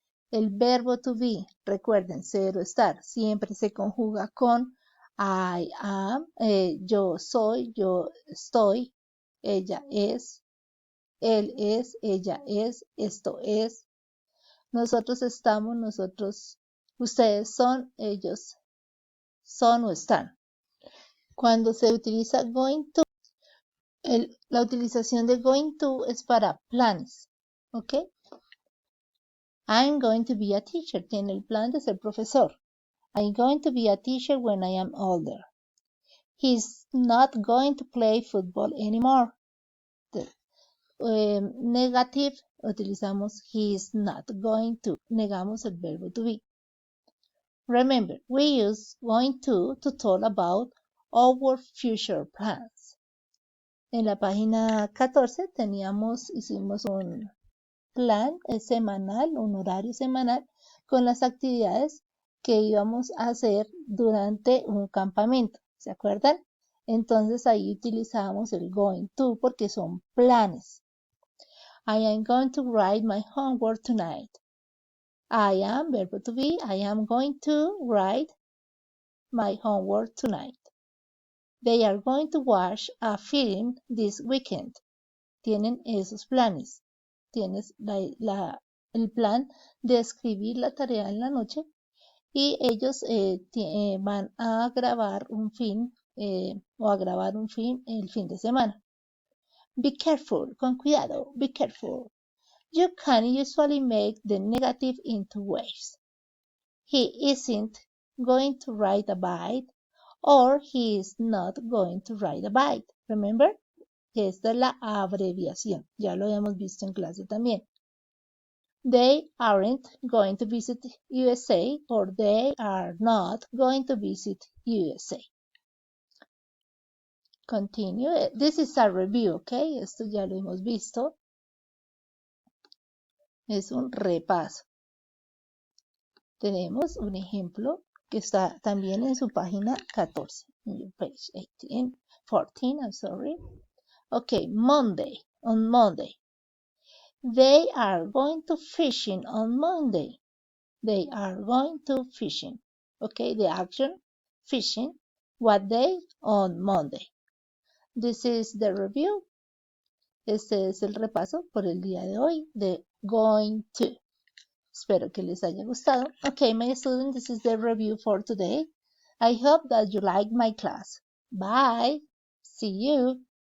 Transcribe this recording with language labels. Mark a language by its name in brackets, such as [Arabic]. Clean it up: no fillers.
[Spanish] El verbo to be, recuerden, ser o estar, siempre se conjuga con I am, yo soy, yo estoy, ella es, él es, ella es, esto es, nosotros estamos, nosotros, ustedes son, ellos son o están. Cuando se utiliza going to, la utilización de going to es para planes, ¿ok? [English] I'm going to be a teacher, [Spanish] tiene el plan de ser profesor. [English] I'm going to be a teacher when I am older. He's not going to play football anymore. [Spanish] Negative, utilizamos he is not going to, negamos el verbo to be. [English] Remember, we use going to talk about our future plans. [Spanish] En la página 14 hicimos un plan semanal, un horario semanal con las actividades que íbamos a hacer durante un campamento, ¿se acuerdan? Entonces ahí utilizamos el going to porque son planes. [English] I am going to write my homework tonight. I am, verbo to be, I am going to write my homework tonight. They are going to watch a film this weekend. [Spanish] Tienen esos planes. Tienes el plan de escribir la tarea en la noche y ellos van a grabar un film o a grabar un film el fin de semana. [English] Be careful, [Spanish] con cuidado, [English] be careful. You can usually make the negative into waves. He isn't going to ride a bike, or he is not going to ride a bike. Remember? [Spanish] Esta es la abreviación. Ya lo habíamos visto en clase también. [English] They aren't going to visit USA, or they are not going to visit USA. Continue. This is a review, okay? [Spanish] Esto ya lo hemos visto. Es un repaso. Tenemos un ejemplo que está también en su página 14. [English] Page 18, 14, I'm sorry. Okay, Monday, on Monday. They are going to fishing on Monday. They are going to fishing. Okay, the action, fishing. What day? On Monday. This is the review. [Spanish] Este es el repaso por el día de hoy de going to. Espero que les haya gustado. [English] Okay, my students, this is the review for today. I hope that you like my class. Bye. See you.